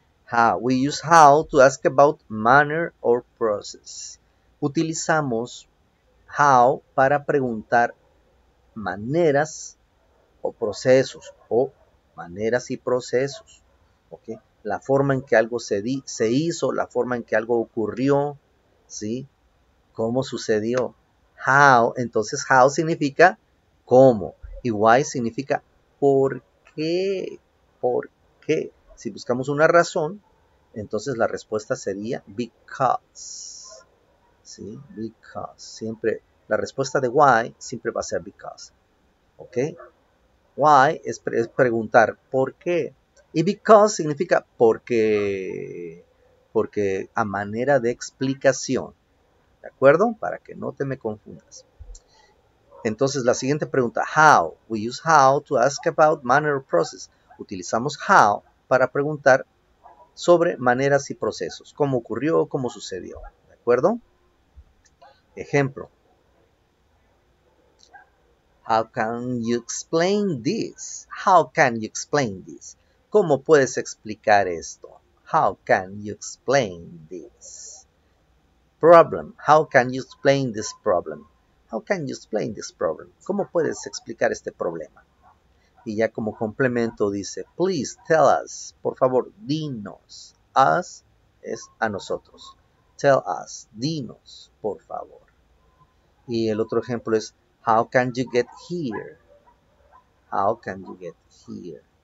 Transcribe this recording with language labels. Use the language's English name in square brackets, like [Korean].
[English] How? We use how to ask about manner or process. [Spanish] utilizamos how para preguntar maneras o procesos, o maneras y procesos, ¿ok? La forma en que algo se hizo, la forma en que algo ocurrió, ¿sí? ¿Cómo sucedió? How, entonces how significa cómo, y why significa por qué, por qué. Si buscamos una razón, entonces la respuesta sería because, ¿sí? Because, siempre, la respuesta de why siempre va a ser because, ¿ok? Why es preguntar por qué. Y because significa porque a manera de explicación. ¿De acuerdo? Para que no te me confundas. Entonces la siguiente pregunta, how. [English] We use how to ask about manner or process. [Spanish] Utilizamos how para preguntar sobre maneras y procesos. Cómo ocurrió, cómo sucedió. ¿De acuerdo? Ejemplo. [English] How can you explain this? How can you explain this? [Spanish] ¿Cómo puedes explicar esto? [English] How can you explain this? Problem. How can you explain this problem? How can you explain this problem? [Spanish] ¿Cómo puedes explicar este problema? Y ya como complemento dice, [English] please tell us. [Spanish] Por favor, dinos. Us es a nosotros. Tell us. Dinos, por favor. Y el otro ejemplo es, [English] how can you get here? How can you get here?